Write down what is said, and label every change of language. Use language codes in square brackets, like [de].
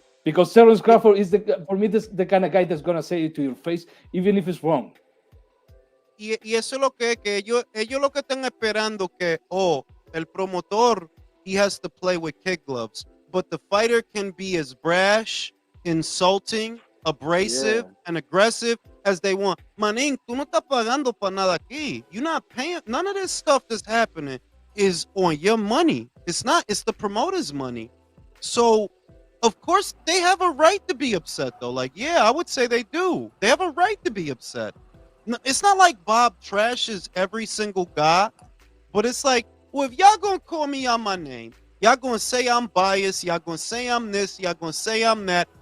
[en] Because Terence Crawford is for me the kind of guy that's gonna say it to your face, even if it's wrong. [es] Y eso es lo que ellos lo que están esperando que, el promotor, [en] he has to play with kid gloves. But the fighter can be as brash, insulting, abrasive, and aggressive as they want. [es] Manín, tú no estás pagando para nada aquí. [en] You're not paying. None of this stuff that's happening is on your money. It's not. It's the promoter's money. So, of course, they have a right to be upset, though. Like, yeah, I would say they do. They have a right to be upset. It's not like Bob trashes every single guy, but it's like, well, if y'all gonna call me on my name, y'all gonna say I'm biased, y'all gonna say I'm this, y'all gonna say I'm that.